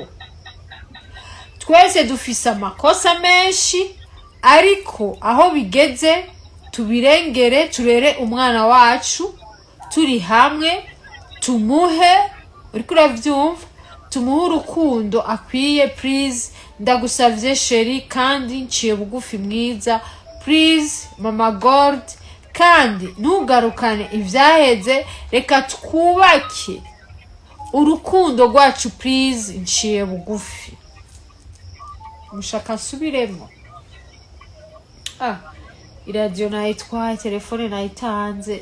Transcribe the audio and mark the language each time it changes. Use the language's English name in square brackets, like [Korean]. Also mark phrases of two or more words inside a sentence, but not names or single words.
[Rundi] Twese dufise amakosa menshi ariko aho bigeze tubirengere turere umwana wacu turi hamwe tumuhe, uriko uravyumva, tumuhe urukundo akwiye. Please ndagusavye sheri kandi nciye bugufi mwiza, [English] please mama God, [Rundi] kandi ntugarukane ivyaheze, reka twubake urukundo rwacu please, nciye bugufi. Mushaka nsubiremo? Iradiyo nayitwaye, telefone nayitanze.